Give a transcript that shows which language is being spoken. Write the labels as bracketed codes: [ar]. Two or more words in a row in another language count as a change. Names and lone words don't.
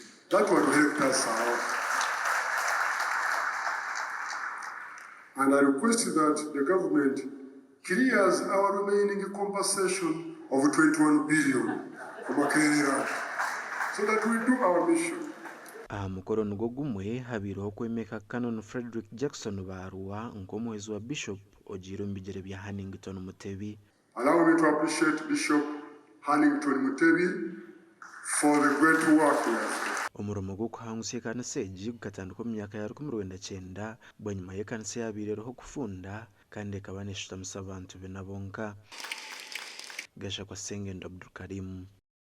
[en] That would help us out. And I request that the government clears our remaining compensation of 21 billion for Makerere so that we do our mission. [nyn] Mukoro nugwo gumwe habireho kwemeka Canon Frederick Jackson Barua nk'omuhezi wa Bishop ojire mbigere bya Hannington Mutebi. [en] Allow me to appreciate Bishop Hannington Mutebi for the great work he has done. [nyn] Omuromo gw'okuhangusa ekanisa egi gukatandika omu myaka ya 1990 bwanyuma y'ekanisa yabireho kufunda kandi ekaba neshutamisa abantu bena bonka. Gasha kwa Sengendo Abdulkarim.